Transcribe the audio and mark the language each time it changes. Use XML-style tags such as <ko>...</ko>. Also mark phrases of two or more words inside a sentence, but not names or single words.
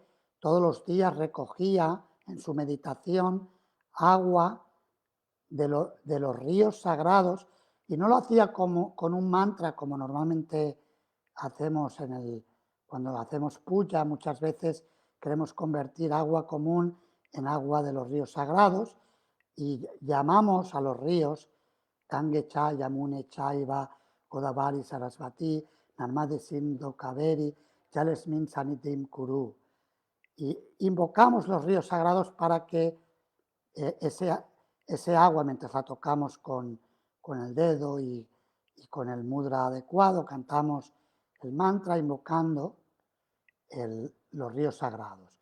<es>Todos los días recogía en su meditación agua de los ríos sagrados y no lo hacía como, con un mantra como normalmente hacemos cuando hacemos puja. Muchas veces queremos convertir agua común en agua de los ríos sagrados y llamamos a los ríos</es> <sa>गङ्गे च यमुने चैव गोदावरि सरस्वति नर्मदे सिन्धु कावेरि जलेऽस्मिन् सन्निधिं कुरु.</sa> <es>Y invocamos los ríos sagrados para que ese agua, mientras la tocamos con el dedo y con el mudra adecuado, cantamos el mantra invocando los ríos sagrados.</es>